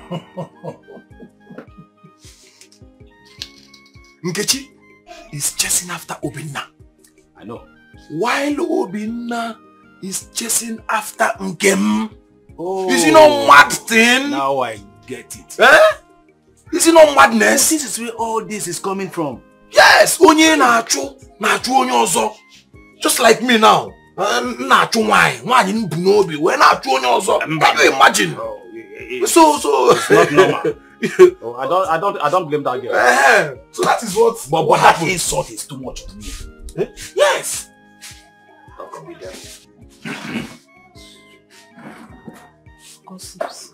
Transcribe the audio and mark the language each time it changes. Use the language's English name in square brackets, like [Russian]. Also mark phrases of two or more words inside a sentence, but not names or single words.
[English] Nkechi is chasing after Obinna. I know. While Obinna is chasing after Nkem. Oh. Is it not mad thing? Now I get it. Eh? Is it not madness? This is where all this is coming from. Yes! [Igbo] Onye na-achụ onye ọzọ. [English] Just like me now. [Igbo] Na-achụ nwaanyị nbu n'obi wee na-achụ onye ọzọ. [English] Can you imagine? So it's not normal. I don't blame that girl. So that is what. But that insult is too much to me. Eh? Yes. How come be there? Gossips.